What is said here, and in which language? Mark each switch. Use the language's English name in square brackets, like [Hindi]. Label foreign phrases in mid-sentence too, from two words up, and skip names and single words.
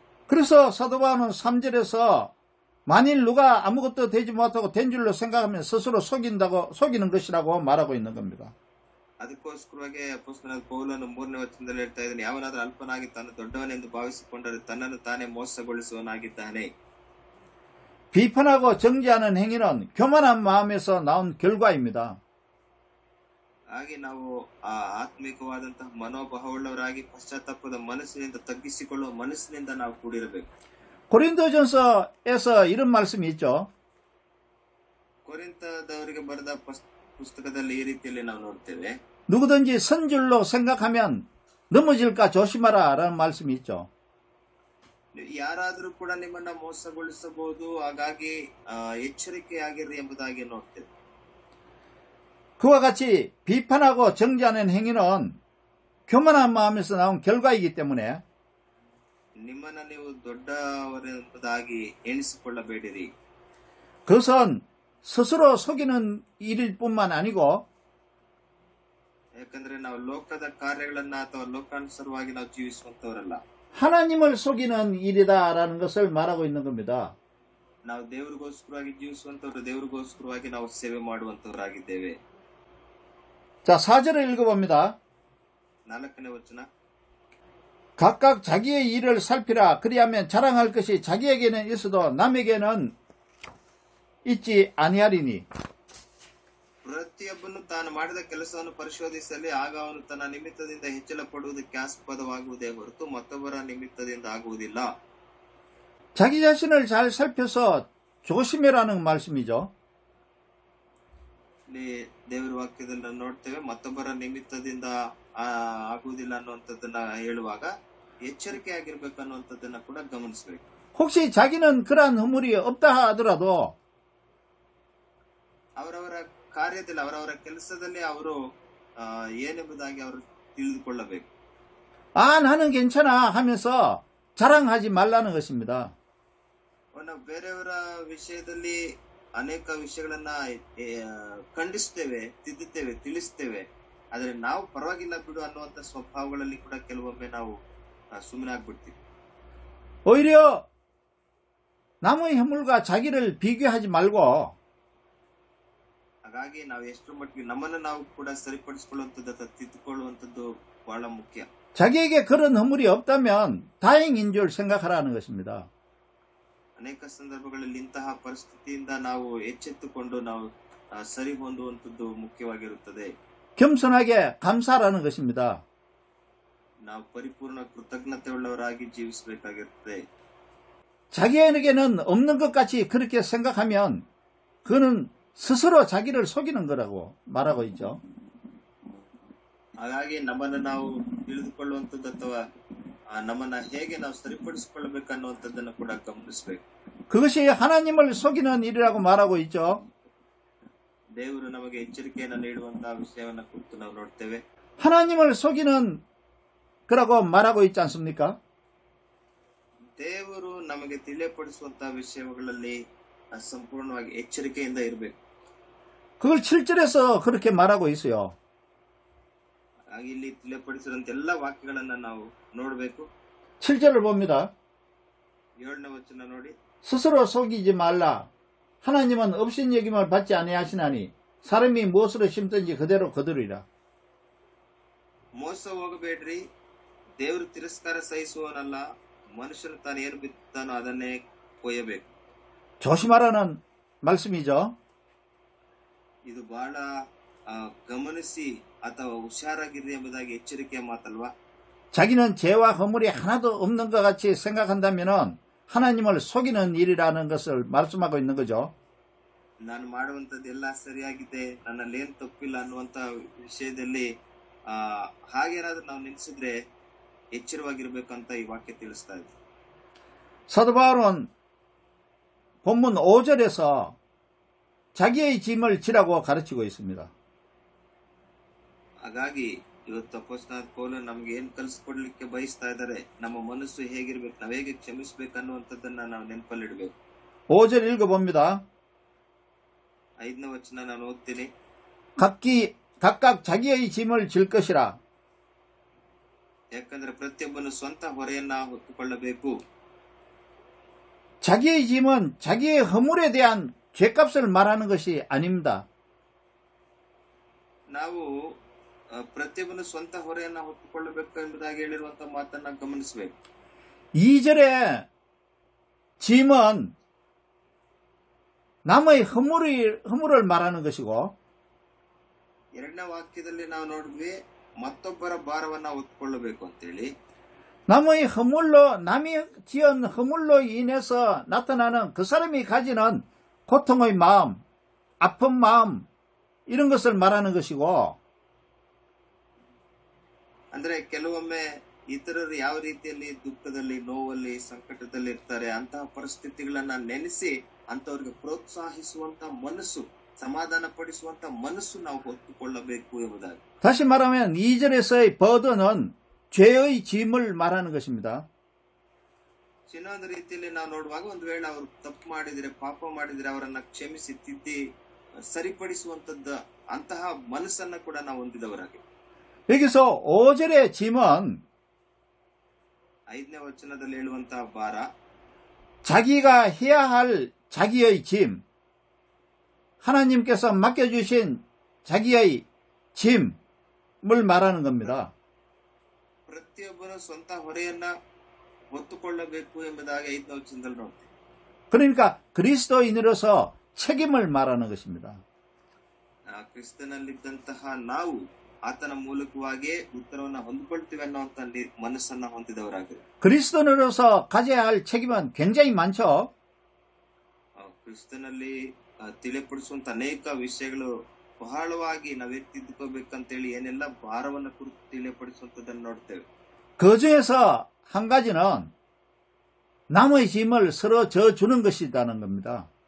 [Korean] 그래서 사도 바울은 3절에서 만일 누가 아무것도 되지 못하고 된 줄로 생각하면 스스로 속이는 것이라고 말하고 있는 겁니다. [Kannada] ಅದಕ್ಕೋಸ್ಕರವಾಗಿ ಅಪೊಸ್ತಲನಾದ ಪೌಲನು 3ನೇ ವಚನದಲ್ಲಿ ಹೇಳ್ತಾ ಇದ್ದಾನೆ, ಯಾವನಾದ್ರೂ ಅಲ್ಪನಾಗಿ ತಾನು ದೊಡ್ಡವನೆಂದು ಭಾವಿಸಿಕೊಂಡರೆ ತನ್ನನ್ನು ತಾನೇ ಮೋಸಗೊಳಿಸುವವನಾಗಿದ್ದಾನೆ. [Korean] 비판하고 정죄하는 행위는 교만한 마음에서 나온 결과입니다. [Kannada] ಹಾಗೆ ನಾವು ಆ ಆತ್ಮಿಕವಾದಂತಹ ಮನೋಭಾವವುಳ್ಳವರಾಗಿ ಪಶ್ಚಾತ್ತಾಪದ ಮನಸ್ಸಿನಿಂದ ತಗ್ಗಿಸಿಕೊಳ್ಳುವ ಮನಸ್ಸಿನಿಂದ ನಾವು ಕೂಡಿರಬೇಕು. [Korean] 고린도전서에서 이런 말씀이 있죠. [Kannada] ಕೊರಿಂಥದವರಿಗೆ ಬರೆದ ಪುಸ್ತಕದಲ್ಲಿ ಈ ರೀತಿಯಲ್ಲಿ ನಾವು ನೋಡ್ತೇವೆ, [Korean] 누구든지 선줄로 생각하면 넘어질까 조심하라 라는 말씀이 있죠. [Kannada] ಯಾರಾದರೂ ಕೂಡ ನಿಮ್ಮನ್ನ ಮೋಸಗೊಳಿಸಬಹುದು, ಹಾಗಾಗಿ ಎಚ್ಚರಿಕೆಯಾಗಿರ್ರಿ ಎಂಬುದಾಗಿ ನೋಡ್ತೇವೆ. [Korean] 그와 같이 비판하고 정죄하는 행위는 교만한 마음에서 나온 결과이기 때문에 [Kannada] ನಿಮ್ಮನ್ನ ನೀವು ದೊಡ್ಡವರೆಂಬುದಾಗಿ ಎಣಿಸಿಕೊಳ್ಳಬೇಡಿರಿ. [Korean] 그것은 스스로 속이는 일일 뿐만 아니고 [Kannada] ಯಾಕಂದ್ರೆ ನಾವು ಲೋಕದ ಕಾರ್ಯಗಳನ್ನ ಅಥವಾ ಲೋಕಾನುಸಾರವಾಗಿ ನಾವು ಜೀವಿಸುವಂತವರಲ್ಲ. [Korean] 하나님을 속이는 일이다라는 것을 말하고 있는 겁니다. [Kannada] ನಾವು ದೇವರಿಗೋಸ್ಕರವಾಗಿ ಜೀವಿಸುವಂತವರು, ದೇವರಿಗೋಸ್ಕರವಾಗಿ ನಾವು ಸೇವೆ ಮಾಡುವಂತವರಾಗಿದ್ದೇವೆ. [Korean] 자, 4절을 읽어봅니다. [Kannada] 4ನೇ ವಚನ, [Korean] 각각 자기의 일을 살피라. 그리하면 자랑할 것이 자기에게는 있어도 남에게는 있지 아니하리니. [Kannada] ಪ್ರತಿಯೊಬ್ಬನು ತಾನು ಮಾಡಿದ ಕೆಲಸವನ್ನು ಪರಿಶೋಧಿಸಲಿ, ಆಗ ಅವನು ತನ್ನ ನಿಮಿತ್ತದಿಂದ ಹೆಚ್ಚಳ ಪಡುವುದಕ್ಕೆ ಆಸ್ಪದವಾಗುವುದೇ ಹೊರತು ಮತ್ತೊಬ್ಬರ ನಿಮಿತ್ತದಿಂದ ಆಗುವುದಿಲ್ಲ. [Korean] 자기 자신을 잘 살펴서 조심해라는 말씀이죠. [Kannada] ಇಲ್ಲಿ ದೇವರ ವಾಕ್ಯದಲ್ಲಿ ನಾವು ನೋಡ್ತೇವೆ, ಮತ್ತೊಬ್ಬರ ನಿಮಿತ್ತದಿಂದ ಆಗುವುದಿಲ್ಲ ಅನ್ನುವಂಥದ್ದನ್ನ ಹೇಳುವಾಗ ಎಚ್ಚರಿಕೆ ಆಗಿರ್ಬೇಕು ಅನ್ನುವಂಥದ್ದನ್ನ ಕೂಡ ಗಮನಿಸಬೇಕು. [Korean] 혹시 자기는 그러한 허물이 없다 하더라도 [Kannada] ಅವರವರ ಕಾರ್ಯದಲ್ಲಿ, ಅವರವರ ಕೆಲಸದಲ್ಲಿ ಅವರು ಏನೆಂಬುದಾಗಿ ಅವರು ತಿಳಿದುಕೊಳ್ಳಬೇಕು. [Korean] 나는 괜찮아 하면서 자랑하지 말라는 것입니다. [Kannada] ನಾವು ಬೇರೆಯವರ ವಿಷಯದಲ್ಲಿ ಅನೇಕ ವಿಷಯಗಳನ್ನ ಖಂಡಿಸ್ತೇವೆ, ತಿದ್ದುತ್ತೇವೆ, ತಿಳಿಸ್ತೇವೆ. ಆದ್ರೆ ನಾವು ಪರವಾಗಿಲ್ಲ ಬಿಡು ಅನ್ನುವಂತ ಸ್ವಭಾವಗಳಲ್ಲಿ ಕೂಡ ಕೆಲವೊಮ್ಮೆ ನಾವು ಸುಮ್ಮನೆ ಆಗ್ಬಿಡ್ತೀವಿ. [Korean] 오히려 남의 허물과 자기를 비교하지 말고 [Kannada] ಹಾಗಾಗಿ ನಾವು ಎಷ್ಟು ಮಟ್ಟಿಗೆ ನಮ್ಮನ್ನು ನಾವು ಕೂಡ ಸರಿಪಡಿಸಿಕೊಳ್ಳುವಂಥದ್ದು ಅಥವಾ ತಿದ್ದುಕೊಳ್ಳುವಂಥದ್ದು ಬಹಳ ಮುಖ್ಯ. [Korean] 자기에게 그런 허물이 없다면 다행인 줄 생각하라는 것입니다. [Kannada] ಅನೇಕ ಸಂದರ್ಭಗಳಲ್ಲಿ ಇಂತಹ ಪರಿಸ್ಥಿತಿಯಿಂದ ನಾವು ಎಚ್ಚೆತ್ತುಕೊಂಡು ನಾವು ಸರಿ ಹೊಂದುವಂಥದ್ದು ಮುಖ್ಯವಾಗಿರುತ್ತದೆ. [Korean] 겸손하게 감사하라는 것입니다. [Kannada] ನಾವು ಪರಿಪೂರ್ಣ ಕೃತಜ್ಞತೆ ಉಳ್ಳವರಾಗಿ ಜೀವಿಸಬೇಕಾಗಿರುತ್ತದೆ. [Korean] 자기에게는 없는 것 같이 그렇게 생각하면 그는 스스로 자기를 속이는 거라고 말하고 있죠. [Kannada] ಹಾಗಾಗಿ ನಮ್ಮನ್ನು ನಾವು ತಿಳಿದುಕೊಳ್ಳುವಂಥದ್ದು ಅಥವಾ ನಮ್ಮನ್ನ ಹೇಗೆ ನಾವು ಸರಿಪಡಿಸಿಕೊಳ್ಳಬೇಕನ್ನುವಂಥದ್ದನ್ನು ಕೂಡ ಗಮನಿಸಬೇಕು. [Korean] 그것이 하나님을 속이는 일이라고 말하고 있죠. [Kannada] ದೇವರು ನಮಗೆ ಎಚ್ಚರಿಕೆಯನ್ನು ನೀಡುವಂತಹ ವಿಷಯವನ್ನ ಕುರಿತು ನಾವು ನೋಡ್ತೇವೆ. [Korean] 하나님을 속이는 거라고 말하고 있지 않습니까? [Kannada] ದೇವರು ನಮಗೆ ತಿಳಿಯಪಡಿಸುವಂತಹ ವಿಷಯಗಳಲ್ಲಿ ಸಂಪೂರ್ಣವಾಗಿ ಎಚ್ಚರಿಕೆಯಿಂದ ಇರಬೇಕು. [Korean] 그걸 7절에서 그렇게 말하고 있어요. [Kannada] ಹಾಗೆ ಇಲ್ಲಿ ತಿಳಿಯಪಡಿಸಿದಂತ ಎಲ್ಲ ವಾಕ್ಯಗಳನ್ನ ನಾವು ನೋಡಬೇಕು. [Korean] 7절을 봅니다. [Kannada] 7ನೇ ವಚನ ನೋಡಿ, [Korean] 스스로 속이지 말라. 하나님은 없인 여김을 받지 아니하시나니 사람이 무엇으로 심든지 그대로 거두리라. [Kannada] ಮೋಸ ಹೋಗಬೇಡ್ರಿ, ದೇವರು ತಿರಸ್ಕಾರ ಸಹಿಸುವನಲ್ಲ, ಮನುಷ್ಯನು ತಾನು ಏನು ಬಿತ್ತಾನೋ ಅದನ್ನೇ ಕೊಯ್ಯಬೇಕು. [Korean] 조심하라는 말씀이죠. [Kannada] ಇದು ಬಹಳ ಗಮನಿಸಿ ಅಥವಾ ಹುಷಾರಾಗಿರ್ರಿ ಎಂಬುದಾಗಿ ಎಚ್ಚರಿಕೆಯ ಮಾತಲ್ವಾ. [Korean] 자기는 죄와 허물이 하나도 없는 것 같이 생각한다면 하나님을 속이는 일이라는 것을 말씀하고 있는 거죠. [Kannada] ನಾನು ಮಾಡುವಂತದ್ದೆಲ್ಲ ಸರಿಯಾಗಿದೆ, ನನ್ನಲ್ಲಿ ಏನ್ ತಪ್ಪಿಲ್ಲ ಅನ್ನುವಂತ ವಿಷಯದಲ್ಲಿ ಹಾಗೇನಾದ್ರೂ ನಾವು ನಿಲ್ಸಿದ್ರೆ ಎಚ್ಚರವಾಗಿರ್ಬೇಕಂತ ಈ ವಾಕ್ಯ ತಿಳಿಸ್ತಾ ಇದೆ. [Korean] 사도 바울은 본문 5절에서 자기의 짐을 지라고 가르치고 있습니다. [Kannada] ಹಾಗಾಗಿ ಇವತ್ತು ಅಪೊಸ್ತಲನಾದ ಪೌಲ ನಮ್ಗೆ ಏನ್ ಕಲ್ಸ್ಕೊಡ್ಲಿಕ್ಕೆ ಬಯಸ್ತಾ ಇದಾರೆ, ನಮ್ಮ ಮನಸ್ಸು ಹೇಗಿರ್ಬೇಕು, ನಾವ್ ಹೇಗೆ ಕ್ಷಮಿಸ್ಬೇಕು ಅನ್ನುವಂಥದ್ದನ್ನ ನಾವು ನೆನಪಲ್ಲಿಡ್ಬೇಕು. [Korean] 5절 읽어봅니다. [Kannada] 5ನೇ ವಚನ ನಾನು ಓದ್ತೀನಿ. [Korean] 각각 자기의 짐을 질 것이라. [Kannada] ಯಾಕಂದ್ರೆ ಪ್ರತಿಯೊಬ್ಬನು ಸ್ವಂತ ಹೊರೆಯನ್ನ ಹೊತ್ತುಕೊಳ್ಳಬೇಕು. [Korean] 자기의 짐은 자기의 허물에 대한 죄값을 말하는 것이 아닙니다. [Kannada] ನಾವು ಪ್ರತಿಯೊಬ್ಬನು ಸ್ವಂತ ಹೊರೆಯನ್ನ ಹೊತ್ತುಕೊಳ್ಳಬೇಕು ಎಂಬುದಾಗಿ ಹೇಳಿರುವಂತಹ ಮಾತನ್ನ ಗಮನಿಸಬೇಕು. [Korean] 2절의 짐은 남의 허물을 말하는 것이고, [Kannada] 2ನೇ ವಾಕ್ಯದಲ್ಲಿ ನಾವು ನೋಡಿದ್ವಿ ಮತ್ತೊಬ್ಬರ ಭಾರವನ್ನ ಹೊತ್ತುಕೊಳ್ಳಬೇಕು ಅಂತೇಳಿ. [Korean] 남이 지은 허물로 인해서 나타나는 그 사람이 가지는 고통의 마음, 아픈 마음, 이런 것을 말하는 것이고, [Kannada] ಅಂದ್ರೆ ಕೆಲವೊಮ್ಮೆ ಇತರರು ಯಾವ ರೀತಿಯಲ್ಲಿ ದುಃಖದಲ್ಲಿ, ನೋವಲ್ಲಿ, ಸಂಕಟದಲ್ಲಿ ಇರ್ತಾರೆ, ಅಂತಹ ಪರಿಸ್ಥಿತಿಗಳನ್ನ ನೆನೆಸಿ ಅಂತವ್ರಿಗೆ ಪ್ರೋತ್ಸಾಹಿಸುವಂತ ಮನಸ್ಸು, ಸಮಾಧಾನ ಪಡಿಸುವಂತ ಮನಸ್ಸು ನಾವು ಹೊತ್ತುಕೊಳ್ಳಬೇಕು ಎಂಬುದಾಗಿ. [Korean] 다시 말하면 2절에서의 버든은 죄의 짐을 말하는 것입니다. [Kannada] ಇನ್ನೊಂದು ರೀತಿಯಲ್ಲಿ ನಾವು ನೋಡುವಾಗ ಒಂದು ವೇಳೆ ಅವರು ತಪ್ಪು ಮಾಡಿದ್ರೆ, ಪಾಪ ಮಾಡಿದ್ರೆ ಅವರನ್ನ ಕ್ಷಮಿಸಿ ತಿದ್ದಿ ಸರಿಪಡಿಸುವಂತದ್ದ ಅಂತಹ ಮನಸ್ಸನ್ನ ಕೂಡ ನಾವು ಹೊಂದಿದವರಾಗಿ. [Korean] 여기서 5절의 짐은 [Kannada] 5ನೇ ವಚನದಲ್ಲಿ ಹೇಳುವಂತಹ ಭಾರ, [Korean] 자기가 해야 할 자기의 짐, 하나님께서 맡겨주신 자기의 짐을 말하는 겁니다. [Kannada] ಪ್ರತಿಯೊಬ್ಬರು ಸ್ವಂತ ಹೊರೆಯನ್ನ ಹೊತ್ತುಕೊಳ್ಳಬೇಕು ಎಂಬುದಾಗಿ 5ನೇ ವಚನದಲ್ಲಿ ನೋಡ್ತೀವಿ. [Korean] 그러니까 그리스도인으로서 책임을 말하는 것입니다. [Kannada] ಕ್ರಿಸ್ತನಲ್ಲಿದ್ದಂತಹ ನಾವು ಆತನ ಮೂಲಕವಾಗಿ ಉತ್ತರವನ್ನ ಹೊಂದಿಕೊಳ್ತೀವಿ ಅನ್ನುವಂತ ಮನಸ್ಸನ್ನ ಹೊಂದಿದವರಾಗಿದೆ. [Korean] 그리스도인으로서 가져야 할 책임은 굉장히 많죠. [Kannada] ಕ್ರಿಸ್ತನಲ್ಲಿ ತಿಳಿಪಡಿಸುವಂತ ಅನೇಕ ವಿಷಯಗಳು ಬಹಳವಾಗಿ ನಾವೇ ತಿದ್ದುಕೋಬೇಕಂತೇಳಿ ಏನೆಲ್ಲ ಭಾರವನ್ನ ಕುರಿತು ತಿಳಿಪಡಿಸುವಂತದನ್ನು ನೋಡ್ತೇವೆ. [Korean] 그 중에서 한 가지는 남의 짐을 서로 져주는 것이라는 겁니다.